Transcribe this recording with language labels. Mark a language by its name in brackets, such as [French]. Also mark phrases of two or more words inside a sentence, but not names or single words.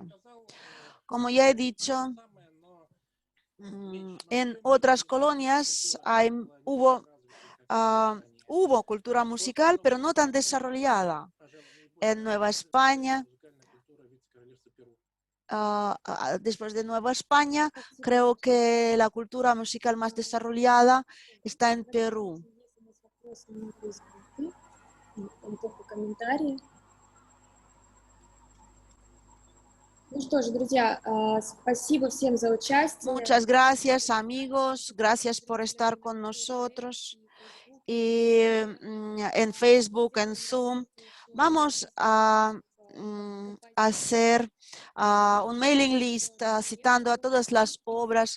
[Spanish] Como ya he dicho, en otras colonias hubo cultura musical, pero no tan desarrollada. En Nueva España, después de Nueva España, creo que la cultura musical más desarrollada está en Perú. [Russian] Ну что ж, друзья, спасибо всем за участие. [Spanish] Muchas gracias, amigos. Gracias por estar con nosotros. Y en Facebook, en Zoom, vamos a hacer un [English] mailing list [Spanish] citando a todas las obras.